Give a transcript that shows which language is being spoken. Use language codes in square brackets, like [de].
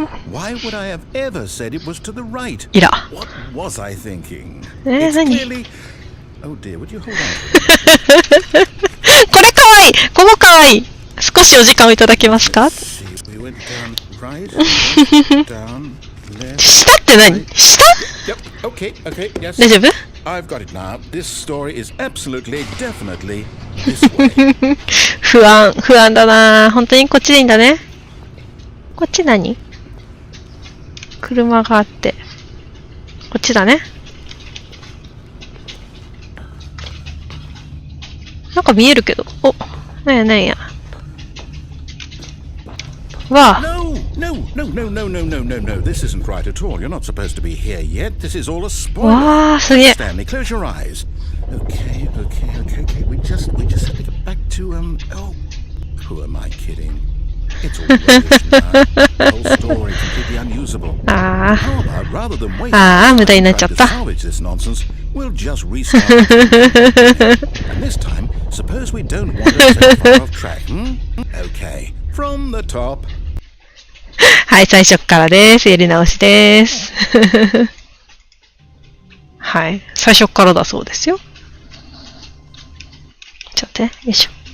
[en] Why would I have ever said it was to the right? いら。 What was I thinking? [ja] 何 [en] Clearly... Oh dear, would you hold on? [ja] これかわいいここかわいい少しお時間をいただけますか [en] We went down right, down, left. [ja] 下って何下 [en] Yep, okay, okay, yes. [ja] 大丈夫 [en] I've got it now. This story is absolutely, definitely this way. [ja] 不安だな本当にこっちでいいんだねこっち何車があって。こっちだね。なんか見えるけど。お、なんやなんや。わあ。 [en] No, no, no, no, no, no, no, no, no. This isn't right at all. You're not supposed to be here yet. This is all a spoiler. [ja] わあ、すげえ。 [en] Stanley, close your eyes. Okay, okay, okay, okay. We just have to get back to oh, who am I kidding? It's all rubbish now. The whole story completely unusable. How about rather than waste time trying to salvage this nonsense, we'll just restart it. And this time, suppose we don't wander so far off track, Okay, from the top. [ja] はい、最初からです。やり直しです。はい、最初からだそうですよ。ちょっとね、よいしょ。